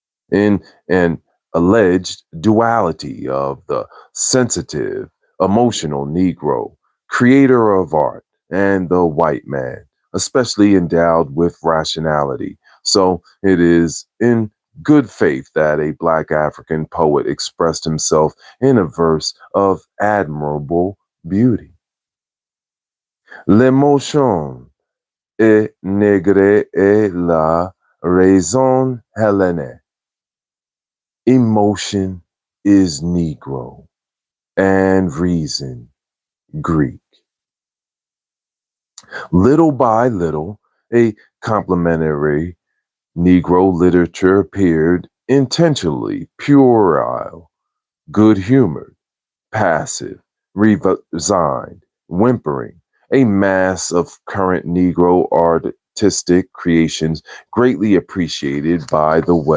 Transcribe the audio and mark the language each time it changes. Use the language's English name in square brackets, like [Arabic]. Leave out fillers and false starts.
[English] in an alleged duality of the sensitive, emotional Negro, creator of art, and the white man, especially endowed with rationality. So it is in good faith that a black African poet expressed himself in a verse of admirable beauty. [French] L'émotion est négre et la raison hellénique. [English] Emotion is Negro and reason Greek. Little by little, a complementary Negro literature appeared, intentionally puerile, good humored, passive, resigned, whimpering, a mass of current Negro artistic creations greatly appreciated by the